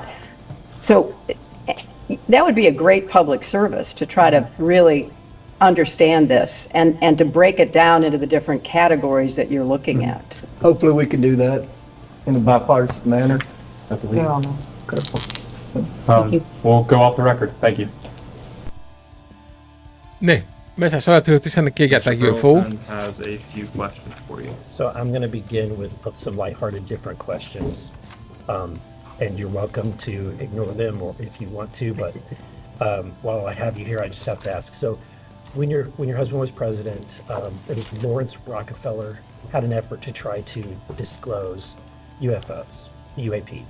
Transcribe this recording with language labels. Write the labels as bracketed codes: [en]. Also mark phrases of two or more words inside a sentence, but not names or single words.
[en] So that would be a great public service to try to really understand this and to break it down into the different categories that you're looking at. Hopefully we can do that in a bipartisan manner, I believe. We'll go off the record. Thank you. [el] Ναι, μέσα σε όλα τη ρωτήσανε και για τα UFO. [en] Has a few questions for you. So I'm going to begin with some lighthearted different questions. And you're welcome to ignore them or if you want to, but while I have you here, I just have to ask. So when your husband was president, it was Lawrence Rockefeller had an effort to try to disclose UFOs, UAPs.